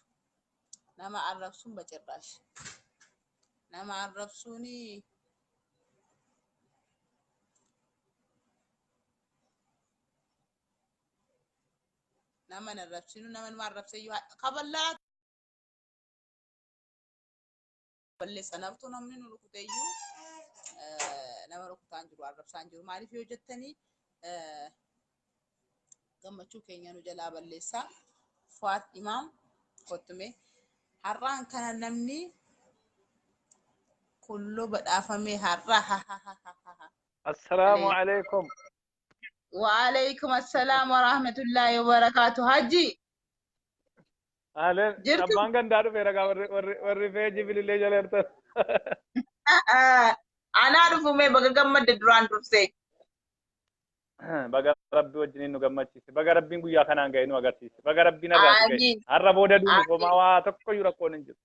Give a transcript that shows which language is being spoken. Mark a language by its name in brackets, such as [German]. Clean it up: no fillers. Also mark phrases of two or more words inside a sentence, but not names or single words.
[Oromo] Nama arrabsuun bacirraash. Nama arrabsuuni nama arrabsinu nama arrabseyyuu kaballaa balleessa naftu namni nu rukuteyyuu nama rukutaan jiru arrabsaan jiru maaliif yoo jettanii gammachuu keenya nu jalaa balleessaa Fuad Imaam kottume har'aan kana namni kullu badhaafame har'a [Arabic] السلام عليكم. وعليكم السلام ورحمة الله وبركاته. Haji Ahlan. [Oromo] Abban ganda dhufe ragaa warri feeji bilillee jala hirtan. Anaa dhufume baga gammadde duraan dursee. Baga rabbi wajjiniin nu gammachiise. Baga rabbiin guyyaa kanaan ga'e nu agarsiise. Baga rabbiin irraa ga'e. Har'a booda duunu homaa waa tokko iyyuu rakkoon hin jiru.